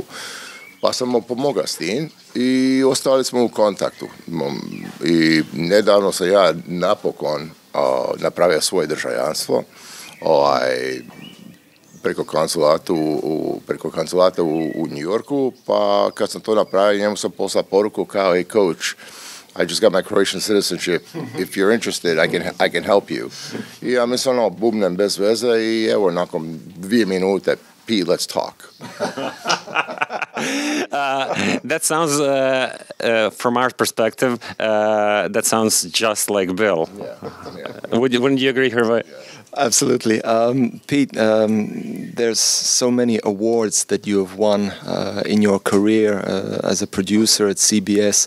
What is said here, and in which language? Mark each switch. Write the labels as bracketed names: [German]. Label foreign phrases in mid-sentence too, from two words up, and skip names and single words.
[Croatian] Pa sam mu pomogao s tim i ostali smo u kontaktu. I nedavno sam ja napokon napravio svoje državljanstvo preko konzulata u New Yorku, pa kad sam to napravio, njemu sam poslao poruku kao [English] hey coach, I just got my Croatian citizenship. If you're interested, I can help you. [Croatian] I ja mislim bubnem bez veze i evo nakon 2 minute, Pete, [English] let's talk. That sounds, from our perspective, that sounds just like Bill. Yeah. Wouldn't you agree, Hrvoje? Yeah. Absolutely. Pete, there's so many awards that you have won in your career as a producer at CBS.